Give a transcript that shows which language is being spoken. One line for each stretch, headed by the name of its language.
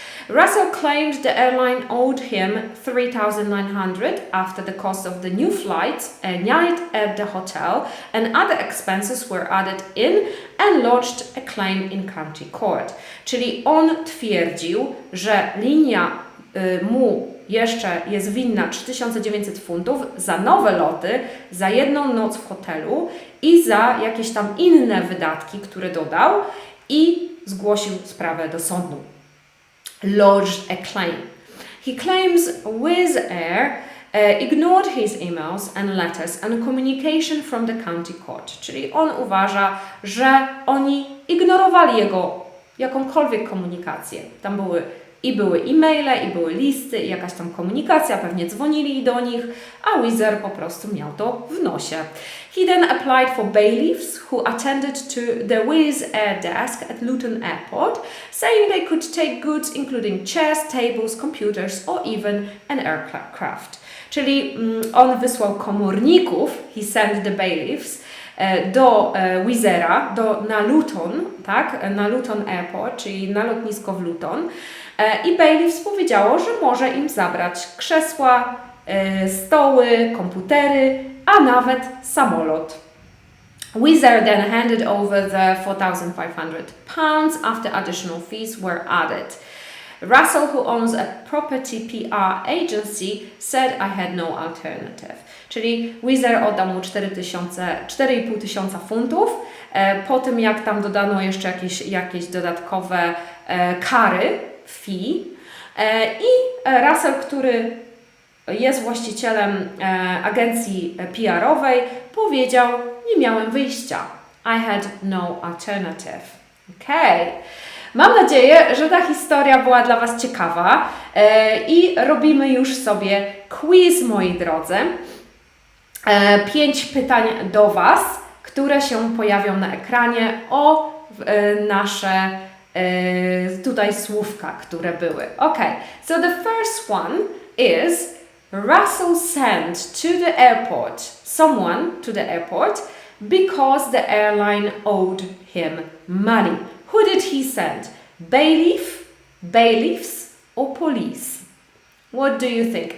English: Russell claimed the airline owed him $3,900 after the cost of the new flights, a night at the hotel, and other expenses were added in and lodged a claim in county court.
Polish: Czyli on twierdził, że linia mu jeszcze jest winna 3900 funtów za nowe loty, za 1 noc w hotelu i za jakieś tam inne wydatki, które dodał i zgłosił sprawę do sądu.
English: Lodged a claim. He claims Wizz Air ignored his emails and letters and communication from the county court.
Polish: Czyli on uważa, że oni ignorowali jego jakąkolwiek komunikację. Tam były e-maile, i były listy, i jakaś tam komunikacja, pewnie dzwonili do nich, a Wizz Air po prostu miał to w nosie.
English: He then applied for bailiffs who attended to the Wizz Air desk at Luton Airport, saying they could take goods including chairs, tables, computers or even an aircraft.
Polish: Czyli on wysłał komorników,
English: he sent the bailiffs,
Polish: do Wizz Aira, na Luton, tak, na Luton Airport, czyli na lotnisko w Luton. I bailiffs powiedziało, że może im zabrać krzesła, stoły, komputery, a nawet samolot.
English: Wizz Air then handed over the £4,500 after additional fees were added. Russell, who owns a property PR agency, said I had no alternative.
Polish: Czyli Wizz Air oddał mu 4,5 tysiąca funtów, po tym jak tam dodano jeszcze jakieś dodatkowe kary, fee. I Russell, który jest właścicielem agencji PR-owej, powiedział, nie miałem wyjścia.
English: I had no alternative.
Polish: Okay. Mam nadzieję, że ta historia była dla Was ciekawa i robimy już sobie quiz, moi drodzy. 5 pytań do Was, które się pojawią na ekranie o nasze tutaj słówka, które były.
English: Okay, so the first one is Russell sent to the airport someone to the airport because the airline owed him money. Who did he send? Bailiff, bailiffs, or police? What do you think?